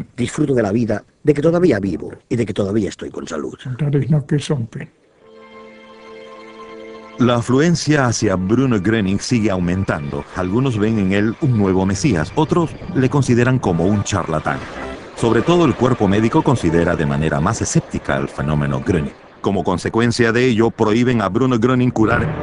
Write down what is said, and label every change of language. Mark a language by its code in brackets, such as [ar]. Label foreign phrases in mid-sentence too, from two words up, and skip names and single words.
[es] Disfruto de la vida, de que todavía vivo y de que todavía estoy con salud. [de] Und dass ich noch gesund bin. [es] La afluencia hacia Bruno Gröning sigue aumentando. Algunos ven en él un nuevo Mesías, otros le consideran como un charlatán. Sobre todo el cuerpo médico considera de manera más escéptica el fenómeno Gröning. Como consecuencia de ello, prohíben a Bruno Gröning curar.